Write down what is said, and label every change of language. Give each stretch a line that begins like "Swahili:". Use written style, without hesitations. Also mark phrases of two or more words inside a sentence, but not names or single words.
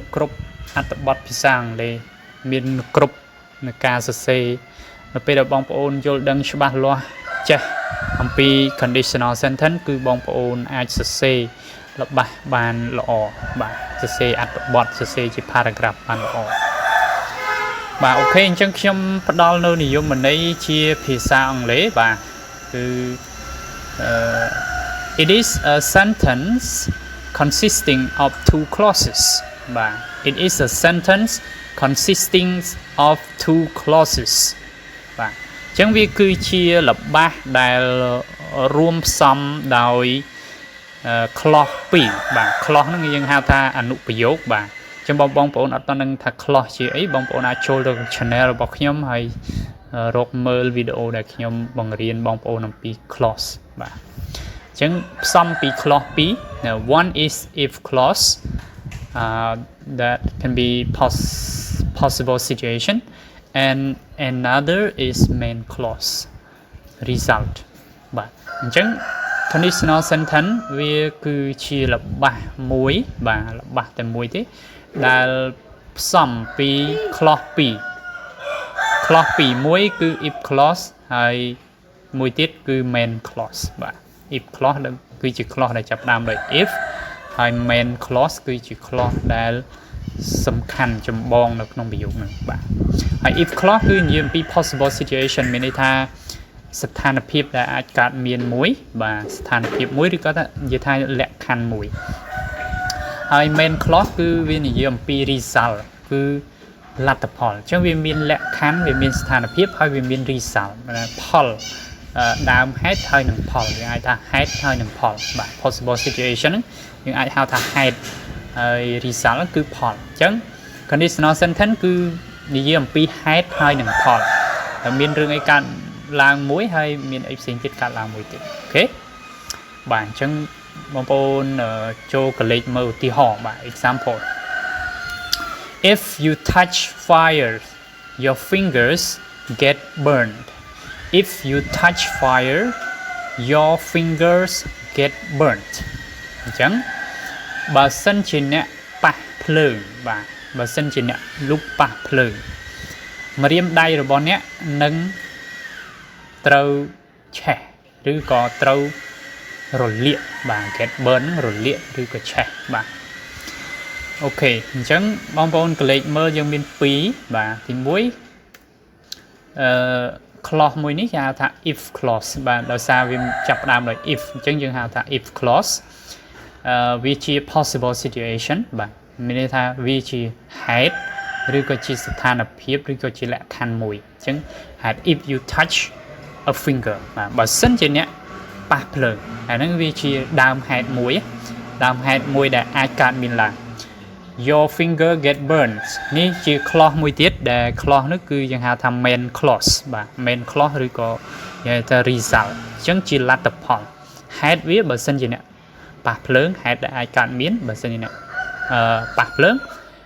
Khmer: គ្រប់អត្ថបទភាសាអង់គ្លេសមានគ្រប់នៃការសរសេរនៅពេលដែលបងប្អូនយល់ដឹងច្បាស់លាស់ចេះអំពី
English: conditional sentence
Khmer: គឺបងប្អូនអាចសរសេរល្បះបានល្អបាទសរសេរអត្ថបទសរសេរជា paragraph បានល្អបាទអូខេអញ្ចឹងខ្ញុំផ្ដល់នៅនិយមន័យជាភាសាអង់គ្លេសបាទគឺ
English: it is a sentence consisting of two clauses បាទ it is a sentence consisting of two clauses
Khmer: បាទអញ្ចឹងវាគឺជាល្បះដែលរួមផ្សំដោយ clause ពីរបាទ clause ហ្នឹងយើងហៅថាអនុប្រយោគបាទអញ្ចឹងបងប្អូនអត់ដឹងថា clause ជាអីបងប្អូនអាចចូលទៅ channel របស់ខ្ញុំហើយរកមើលវីដេអូដែលខ្ញុំបង្រៀនបងប្អូនអំពី clause បាទអញ្ចឹងផ្សំពី clause ពីរ
English: one is if clause that can be possible situation and another is main clause result
Khmer: បាទអញ្ចឹង
English: conditional sentence
Khmer: វាគឺជាល្បះមួយបាទល្បះតែមួយទេដែលផ្សំពី clause ពីរ clause ពីរមួយគឺ
English: if clause
Khmer: ហើយមួយទៀតគឺ
English: main clause
Khmer: បាទ
English: if clause
Khmer: គឺជា clause ដែលចាប់ផ្ដើមដោយ if ហើយ
English: main clause
Khmer: គឺជា clause ដែលសំខាន់ចម្បងនៅក្នុងប្រយោគហ្នឹងបាទហើយ
English: if clause
Khmer: គឺនិយាយអំពី
English: possible situation
Khmer: មានន័យថាស្ថានភាពដែលអាច កើតមានមួយបាទស្ថានភាពមួយឬក៏ថានិយាយថាលក្ខខណ្ឌមួយហើយ main clause គឺវានិយាយអំពី result គឺល ទ្ធផលអញ្ចឹងវាមានលក្ខខណ្ឌវាមានស្ថានភាពហើយវាមាន result ផលដើមហេតុហើយនឹងផលយើងអាចថាហេតុហើយនឹងផលបាទ
English: possible situation
Khmer: យើងអាចហៅថាហេតុហើយ result គឺផលអញ្ចឹង
English: conditional sentence
Khmer: គឺនិយាយអំពីហេតុហើយនឹងផលតែមានរឿងអីកើតឡើងមួយហើយមានអីផ្សេងទៀតកើតឡើងមួយទៀតអូខេបាទអញ្ចឹងបងប្អូនចូលកលេចមើលឧទាហរណ៍បាទ example
English: if you touch fire your fingers get burned if you touch fire your fingers get burnt អ
Khmer: ញ្ចឹងបើសិនជាអ្នកប៉ះភ្លើងបាទបើសិនជាអ្នកលុបប៉ះភ្លើងម្រាមដៃរបស់អ្នកនឹងត្រូវឆេះឬក៏ត្រូវរលាកបាទ
English: get burn
Khmer: រលាកឬក៏ឆេះបាទអូខេអញ្ចឹងបងប្អូនកលេចមើលយើងមាន2បាទទី 1clause មួយនេះគេហៅថា
English: if clause
Khmer: បាទដោយសារវាចាប់ផ្ដើមដោយ if អញ្ចឹងយើងហៅថា
English: if clause
Khmer: វាជា
English: possible situation
Khmer: បាទ មានន័យថាវាជាហេតុឬក៏ជាស្ថានភាពឬក៏ជាលក្ខខណ្ឌមួយអញ្ចឹង ហេតុ
English: if you touch a finger
Khmer: បាទបើសិនជាអ្នកប៉ះភ្លើងអាហ្នឹងវាជាដើមហេតុមួយដែលអាចកើតមានឡើង
English: your finger get burned
Khmer: នេះជា clause មួយទៀតដែល clause នោះគឺយើងហៅថា
English: main clause
Khmer: បាទ
English: main clause
Khmer: ឬក៏និយាយថា result អញ្ចឹងជាលទ្ធផលហេតុវាបើសិនជាអ្នកប៉ះភ្លើងហេតុដែលអាចកើតមានបើសិនជាអ្នកប៉ះភ្លើង